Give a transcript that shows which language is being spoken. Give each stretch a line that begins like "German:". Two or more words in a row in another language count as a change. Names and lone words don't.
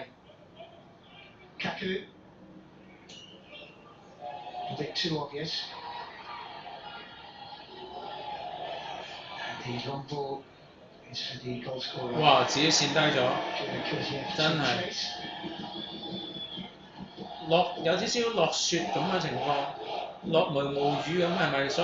English: Kaku. A bit too obvious. And the long ball is for the goal scorer. 哇！
Cantonese: 自己跣低咗，真係有少少落雪咁嘅情況，落毛毛雨咁係咪？